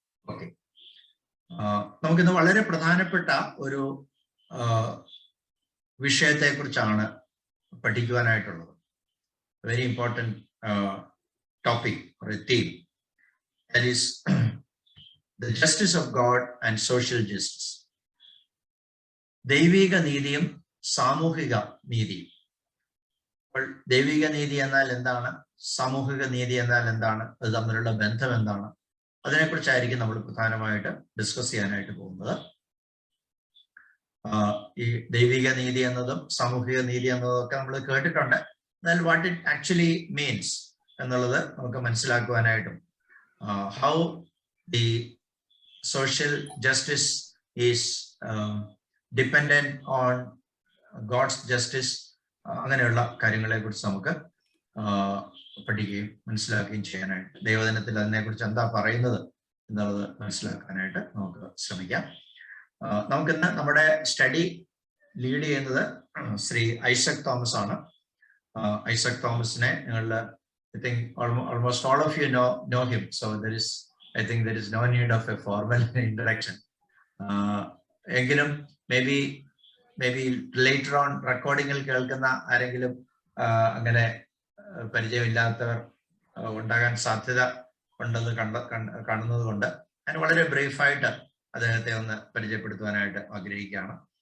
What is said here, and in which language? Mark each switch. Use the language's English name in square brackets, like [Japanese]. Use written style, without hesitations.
[Malayalam] Okay, നമുക്കിന്ന് വളരെ പ്രധാനപ്പെട്ട ഒരു വിഷയത്തെ കുറിച്ചാണ് പഠിക്കുവാനായിട്ടുള്ളത്. [English] Very important topic or a theme, that is the justice of God and social justice. [Malayalam] ദൈവിക നീതിയും സാമൂഹിക നീതിയും. അപ്പോൾ ദൈവിക നീതി എന്നാൽ എന്താണ്, സാമൂഹിക നീതി എന്നാൽ എന്താണ്, അത് തമ്മിലുള്ള ബന്ധം എന്താണ്, അതിനെക്കുറിച്ചായിരിക്കും നമ്മൾ പ്രധാനമായിട്ട് ഡിസ്കസ് ചെയ്യാനായിട്ട് പോകുന്നത്. ഈ ദൈവിക നീതി എന്നതും സാമൂഹിക നീതി എന്നതും ഒക്കെ നമ്മൾ കേട്ടിട്ടുണ്ട്. എന്നാൽ [English] what it actually means [Malayalam] എന്നുള്ളത് നമുക്ക് മനസ്സിലാക്കുവാനായിട്ടും, [English] how the social justice is dependent on God's justice, [Malayalam] അങ്ങനെയുള്ള കാര്യങ്ങളെ കുറിച്ച് നമുക്ക് പഠിക്കുകയും മനസ്സിലാക്കുകയും ചെയ്യാനായിട്ട്, ദൈവദിനത്തിൽ അതിനെക്കുറിച്ച് എന്താ പറയുന്നത് എന്നുള്ളത് മനസ്സിലാക്കാനായിട്ട് നമുക്ക് ശ്രമിക്കാം. നമുക്കിന്ന് നമ്മുടെ സ്റ്റഡി ലീഡ് ചെയ്യുന്നത് ശ്രീ ഐസക് തോമസ് ആണ്. ഐസക് തോമസിനെ നിങ്ങളുടെ [English] I think almost all of you know him, so I think there is no need of a formal introduction. [Malayalam] എങ്കിലും [English] maybe later on [Malayalam] റെക്കോർഡിങ്ങിൽ കേൾക്കുന്ന ആരെങ്കിലും അങ്ങനെ പരിചയമില്ലാത്തവർ ഉണ്ടാകാൻ സാധ്യത ഉണ്ടെന്ന് കാണുന്നത് കൊണ്ട് ഞാൻ വളരെ ബ്രീഫായിട്ട് അദ്ദേഹത്തെ ഒന്ന് പരിചയപ്പെടുത്തുവാനായിട്ട് ആഗ്രഹിക്കുകയാണ്.